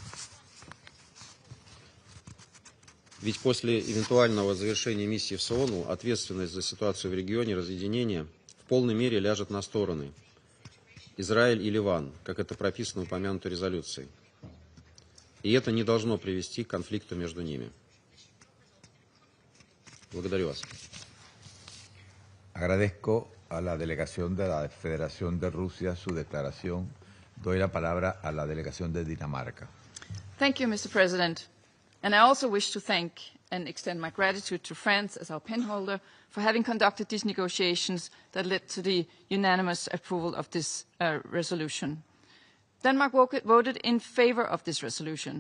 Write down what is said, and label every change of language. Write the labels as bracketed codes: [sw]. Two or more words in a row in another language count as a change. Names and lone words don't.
[ru] Ведь после эвентуального завершения миссии в СООН ответственность за ситуацию в регионе разъединения в полной мере ляжет на стороны Израиль и Ливан, как это прописано в упомянутой резолюции. И это не должно привести к конфликту между ними. Благодарю вас. [es] Agradezco a la delegación de la Federación de Rusia su declaración. Doy la palabra a la delegación de Dinamarca. [en] Thank you, Mr. President. And I also wish to thank and extend my gratitude to France as our penholder for having conducted these negotiations that led to the unanimous approval of this resolution. Denmark voted in favor of this resolution.